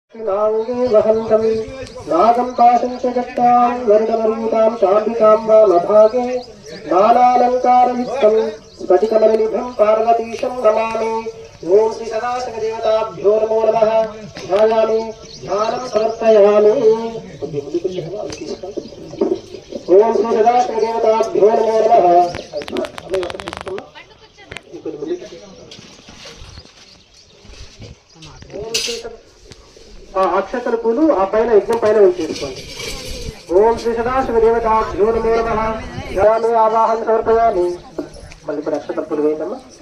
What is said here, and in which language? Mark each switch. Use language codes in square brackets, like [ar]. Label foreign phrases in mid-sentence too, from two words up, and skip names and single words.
[sa] नांगे वहन्तं नागं पाशं च जट्टां वरुणमरूतां चाम्बिकां वामभागे नानालङ्कारयुक्तं स्फटिकमणिनिभं पार्वतीशं नमामि। ओं श्री सदाशिवदेवताभ्यो नमो नमः। ध्यायामि ध्यानं समर्पयामि। ओं श्री सदाशिवदेवताभ्यो नमो नमः। [te] అక్షతల పూలు ఆ పైన యజ్ఞం పైన ఉంచేసుకోండి. [sa] ఓం శ్రీ సదాశివదేవతాభ్యో నమో నమః. ధ్యాయామి ఆవాహన సమర్పయామి. [te] మళ్ళీ ఇప్పుడు అక్షతల పూలు వేయండమ్మా.